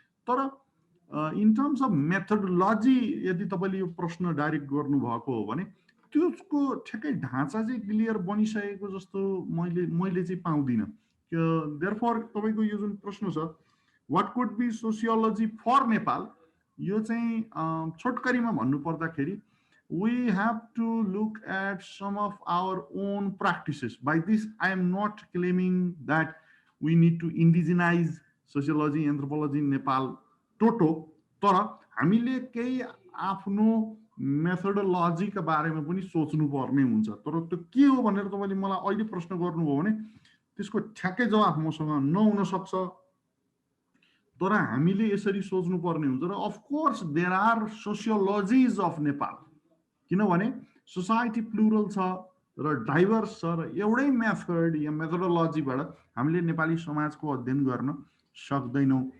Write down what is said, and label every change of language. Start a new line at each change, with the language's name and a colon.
Nepali: तर in terms of methodology यदि तपाईँले यो प्रश्न डाइरेक्ट गर्नुभएको हो भने त्यसको ठ्याक्कै ढाँचा चाहिँ क्लियर बनिसकेको जस्तो मैले चाहिँ पाउँदिनँ।
English: therefore
Nepali: तपाईँको यो जुन प्रश्न छ
English: what could be sociology for Nepal,
Nepali: यो चाहिँ छोटकरीमा भन्नु पर्दाखेरि
English: we have to look at some of our own practices. By this I am not claiming that we need to indigenize sociology anthropology in Nepal toto,
Nepali: तर हामीले केही आफ्नो मेथोडोलोजीका बारेमा पनि सोच्नु पर्ने हुन्छ। तर त्यो के हो भनेर तपाईले मलाई अहिले प्रश्न गर्नुभयो भने त्यसको ठ्याक्कै जवाफ मसँग नहुन सक्छ। तर हामीले यसरी सोच्नु पर्ने हुन्छ। र
English: of course there are sociologies of Nepal,
Nepali: किनभने सोसाइटी प्लुरल छ र डाइभर्स छ र एउटै मेथड या मेथोडोलोजीबाट हामीले नेपाली समाजको अध्ययन गर्न सक्दैनौँ।